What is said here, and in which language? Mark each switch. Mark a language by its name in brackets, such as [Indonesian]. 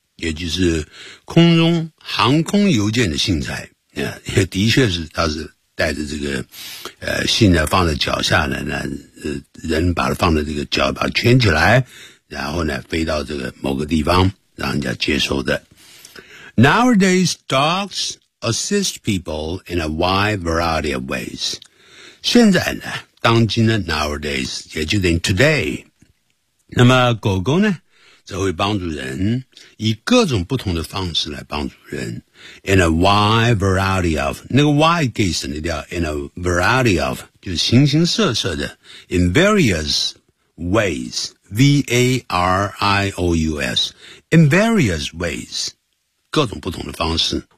[Chinese] 也就是空中航空邮件的信差，也的确是他是带着这个信呢放在脚下呢，人把它放在这个脚把它圈起来，然后呢飞到这个某个地方让人家接收的。 [English] Nowadays, dogs assist people in a wide variety of ways. [Chinese] 现在呢，当今呢 ,nowadays, 也就等于 today。那么狗狗呢则会帮助人，以各种不同的方式来帮助人。 [English] In a wide variety of, [Chinese] 那个 [English] wide [Chinese] 可以省得掉 [English] ,in a variety of, [Chinese] 就是形形色色的 [English] ,in various ways, V-A-R-I-O-U-S, in various ways, [Chinese] 各种不同的方式。